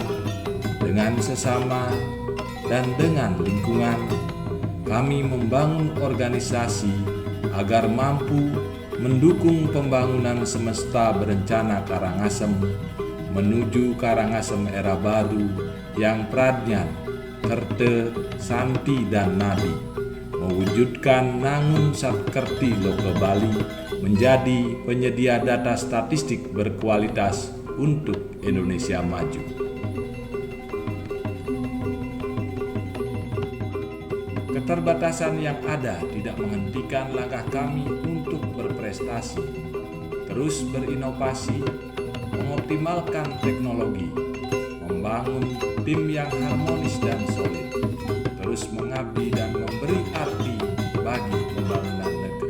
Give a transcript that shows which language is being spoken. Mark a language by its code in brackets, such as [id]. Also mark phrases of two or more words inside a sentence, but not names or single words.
[id] dengan sesama, dan dengan lingkungan, kami membangun organisasi agar mampu mendukung pembangunan semesta berencana Karangasem menuju Karangasem era baru yang pradnya, kerte, santi, dan nadi, mewujudkan Nangun Satkerti Loke Bali menjadi penyedia data statistik berkualitas untuk Indonesia maju. Keterbatasan yang ada tidak menghentikan langkah kami untuk berprestasi, terus berinovasi, mengoptimalkan teknologi, membangun tim yang harmonis dan solid, terus mengabdi dan memberi arti bagi pembangunan negeri.